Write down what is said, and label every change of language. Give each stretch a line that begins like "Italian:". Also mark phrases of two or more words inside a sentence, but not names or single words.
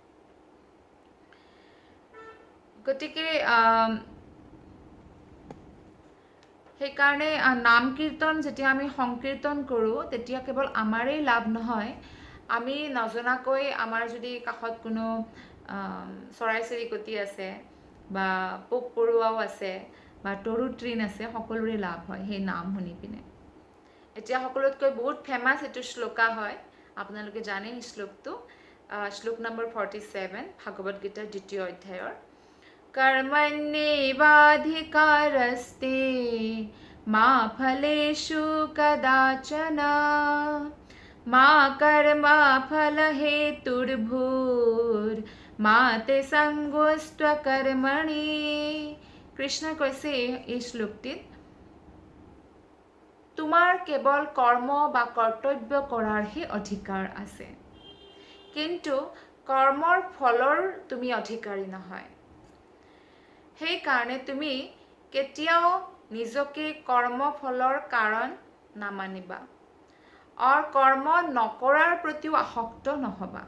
Assamese: গতিকে সেইকাৰণে নাম কীৰ্তন যেতিয়া আমি সংকীৰ্তন কৰোঁ, তেতিয়া কেৱল আমাৰেই লাভ নহয়, আমি নজনাকৈ আমাৰ যদি কাষত কোনো চৰাই চিৰিকটি আছে বা পোক পৰুৱাও আছে বা তৰু তৃণ আছে, সকলোৰে লাভ হয় সেই নাম শুনি পিনে। এতিয়া সকলোতকৈ বহুত ফেমাছ এইটো শ্লোকা হয়, আপোনালোকে জানে এই শ্লোকটো, শ্লোক নম্বৰ 47 ভাগৱত গীতাৰ 2য় অধ্যায়ৰ।
Sanskrit: कर्मण्येवाधिकारस्ते मा फलेषु कदाचन मा कर्मा फलहेतुर्भूर्मा ते सङ्गोऽस्त्वकर्मणि।
Assamese: কৃষ্ণ কৈছে এই শ্লোকটিত, তোমাৰ কেৱল কৰ্ম বা কৰ্তব্য কৰাৰহে অধিকাৰ আছে, কিন্তু কৰ্মৰ ফলৰ তুমি অধিকাৰী নহয়। সেইকাৰণে তুমি কেতিয়াও নিজকে কৰ্মফলৰ কাৰণ নামানিবা আৰু কৰ্ম নকৰাৰ প্ৰতিও আসক্ত নহবা।